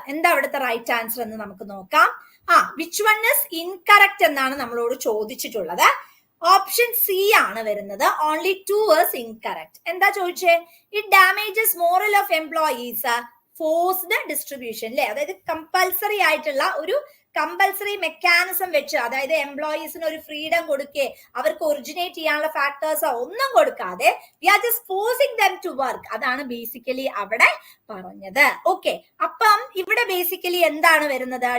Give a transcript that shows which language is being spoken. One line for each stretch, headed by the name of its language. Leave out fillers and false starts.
Malayalam: എന്താ അവിടുത്തെ right answer എന്ന് നമുക്ക് നോക്കാം.
English: which one is incorrect
Malayalam: എന്നാണ് നമ്മളോട് ചോദിച്ചിട്ടുള്ളത്. ഓപ്ഷൻ സി ആണ് വരുന്നത്.
English: Only 2 is incorrect.
Malayalam: എന്താ ചോദിച്ചേ?
English: It damages morale of employees.
Malayalam: Forced distribution അല്ലെ, അതായത് കമ്പൽസറി ആയിട്ടുള്ള ഒരു കമ്പൽസറി മെക്കാനിസം വെച്ച്, അതായത് എംപ്ലോയീസിന് ഒരു ഫ്രീഡം കൊടുക്കേ, അവർക്ക് ഒറിജിനേറ്റ് ചെയ്യാനുള്ള ഫാക്ടേഴ്സ് ഒന്നും കൊടുക്കാതെ
English: We are just forcing them to work.
Malayalam: അതാണ് ബേസിക്കലി അവിടെ പറഞ്ഞത്. ഓക്കെ, അപ്പം ഇവിടെ ബേസിക്കലി എന്താണ് വരുന്നത്?